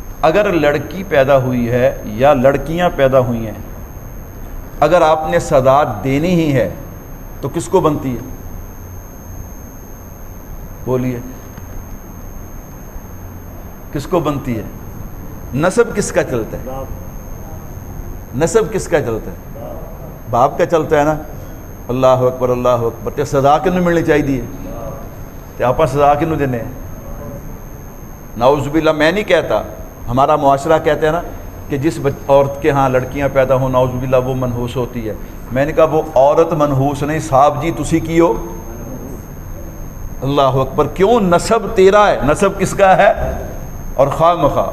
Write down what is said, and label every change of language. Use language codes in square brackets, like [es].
[ur] اگر لڑکی پیدا ہوئی ہے یا لڑکیاں پیدا ہوئی ہیں، اگر آپ نے سزا دینی ہی ہے تو کس کو بنتی ہے؟ بولیے کس کو بنتی ہے؟ نسب کس کا چلتا ہے؟ نسب کس کا چلتا ہے؟ باپ کا چلتا ہے نا. [ar] اللہ اکبر اللہ اکبر. [pa] تے سزا کنوں ملنی چاہیے تے آپ سزا کنوں دینے؟ نعوذ باللہ. [ur] میں نہیں کہتا، ہمارا معاشرہ کہتے ہیں نا کہ جس عورت کے ہاں لڑکیاں پیدا ہوں نعوذ باللہ وہ منحوس ہوتی ہے. میں نے کہا وہ عورت منحوس نہیں، [pa] صاحب جی تسی کی ہو. [ur] اللہ اکبر. کیوں؟ نسب تیرا ہے. نسب کس کا ہے؟ اور خواہ مخواہ.